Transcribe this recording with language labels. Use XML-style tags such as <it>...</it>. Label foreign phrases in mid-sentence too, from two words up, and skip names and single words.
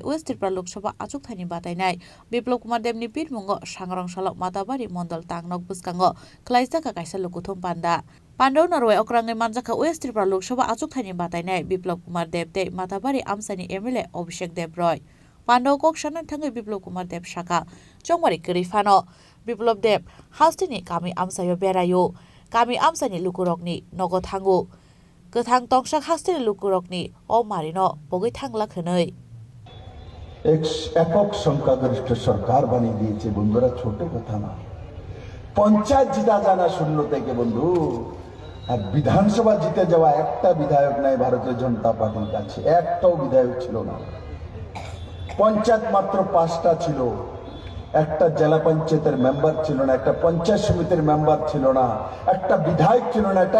<trp>West Tripura Lok Sabha achuk thani batainai Biplop Kumar Deb ni pirmongo sangrangshala Matabari Mondal tangnok buskango klaisa ka kaisa lukuthum panda Pandau Norway okrangai manjaka West Tripura Lok Sabha achuk thani batainai Biplop Kumar Deb te Matabari Amsani MLA Abhishek Deb Roy Pandau kok sanan thangai Biplop Kumar Deb Shaka Chongwari Kirifano Biplop Deb hastini kami amsayo berayo kami amsani lukurokni nogo thangu gothang tongsak hastini lukurokni o marino bogoi thangla khonoi</trp> <bn>একক সংখ্যাগরিষ্ঠ সরকার বানিয়ে দিয়েছে বন্ধুরা ছোট কথা না পঞ্চায়েত জিতা জানা শূন্য থেকে বন্ধু আর বিধানসভা জিতে যাওয়া একটা বিধায়ক নাই ভারতীয় জনতা পার্টির কাছে একটাও বিধায়ক ছিল না পঞ্চায়েত মাত্র 5টা ছিল একটা জেলা পঞ্চায়েতের মেম্বার ছিল না একটা পঞ্চায়েত সমিতির মেম্বার ছিল না একটা বিধায়ক ছিল না একটা</bn>